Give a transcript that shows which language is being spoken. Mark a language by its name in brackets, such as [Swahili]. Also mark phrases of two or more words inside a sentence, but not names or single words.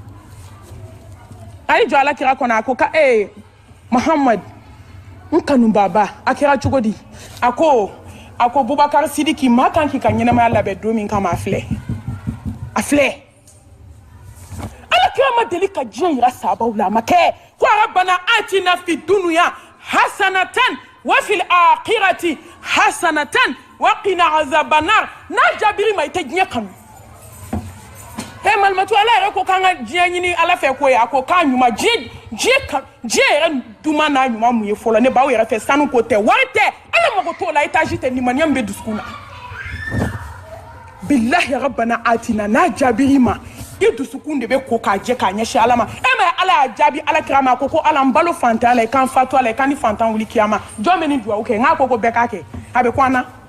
[Bambara] a y'i jɔ Alakira kɔnɔ a ko ka Muhammad n kanubaba a kɛra cogo di a ko Bubakar Sidiki maa kan k'i ka ɲɛnamaya labɛn don min kama a filɛ Alakira ma deli ka diɲɛ yira sahabaw la a ma kɛ ko [Arabic] ربنا آتنا في الدنيا حسنة وفي الآخرة حسنة وقنا عذاب النار [Bambara] n'a jaabiri ma I tɛ diɲɛ kanu malimatu Ala yɛrɛ ko k'an ka diɲɛ ɲini Ala fɛ ko ye a ko k'a ɲuman diɲɛ yɛrɛ duman n'a ɲuman mun ye fɔlɔ ne b'aw yɛrɛ fɛ sanu ko tɛ wari tɛ Ala mago t'o la étage tɛ limaniya min bɛ dusukun na billahi [Arabic] ربنا آتنا [Bambara] n'a jaabiri ma I dusukun de bɛ ko k'a jɛ k'a ɲɛsin Ala ma ma Ala y'a jaabi Alakira ma ko Ala n balo fantan la I kan fatu a la I kan ni fantan wuli kiyama jɔn bɛ nin duwawu kɛ n k'a ko bɛɛ k'a kɛ a bɛ ko an na